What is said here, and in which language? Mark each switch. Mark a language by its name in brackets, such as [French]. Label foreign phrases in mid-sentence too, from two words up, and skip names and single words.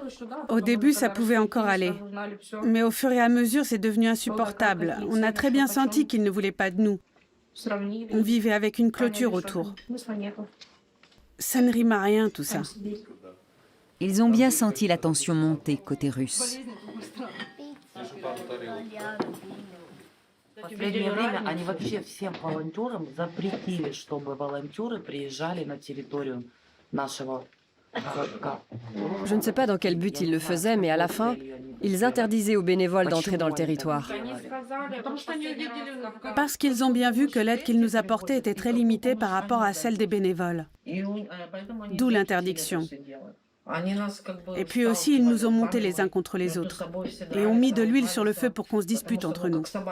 [French] Au début, ça pouvait encore aller. Mais au fur et à mesure, c'est devenu insupportable. On a très bien senti qu'ils ne voulaient pas de nous. On vivait avec une clôture autour. Ça ne rime à rien, tout ça. Ils ont bien senti la tension monter côté russe. [Russian] В последнее время они вообще всем волонтерам запретили, чтобы волонтеры приезжали на территорию нашего городка. [French] Je ne sais pas dans quel but ils le faisaient, mais à la fin, ils interdisaient aux bénévoles d'entrer dans le territoire. Parce qu'ils ont bien vu que l'aide qu'ils nous apportaient était très limitée par rapport à celle des bénévoles. D'où l'interdiction. Et puis aussi, ils nous ont montés les uns contre les autres et ont mis de l'huile sur le feu pour qu'on se dispute entre nous.